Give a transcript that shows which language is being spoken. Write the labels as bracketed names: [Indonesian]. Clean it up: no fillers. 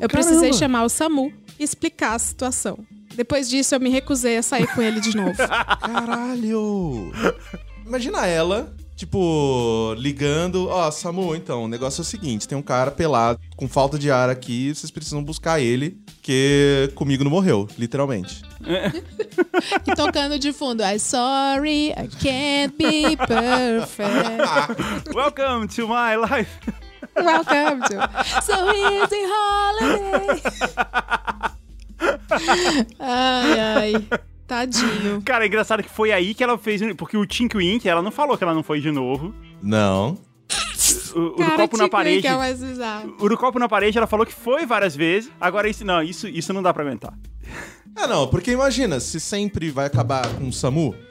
[Portuguese] Eu precisei chamar o SAMU e explicar a situação. Depois disso, eu me recusei a sair com ele de novo. Caralho! Imagina ela... tipo, ligando, ó, SAMU, então, o negócio é o seguinte, tem um cara pelado, com falta de ar aqui, vocês precisam buscar ele, que comigo não morreu, literalmente. E tocando de fundo, [English] I'm sorry, I can't be perfect. Welcome to my life. Welcome to so easy holiday. [Portuguese] Ai, ai. Tadinho. Cara, é engraçado que foi aí que ela fez... porque o Tink Wink, ela não falou que ela não foi de novo. Não. O cara, do copo na parede... é mais bizarro. O do copo na parede, ela falou que foi várias vezes. Agora, isso não dá pra aguentar. É, não. Porque imagina, se sempre vai acabar com o SAMU...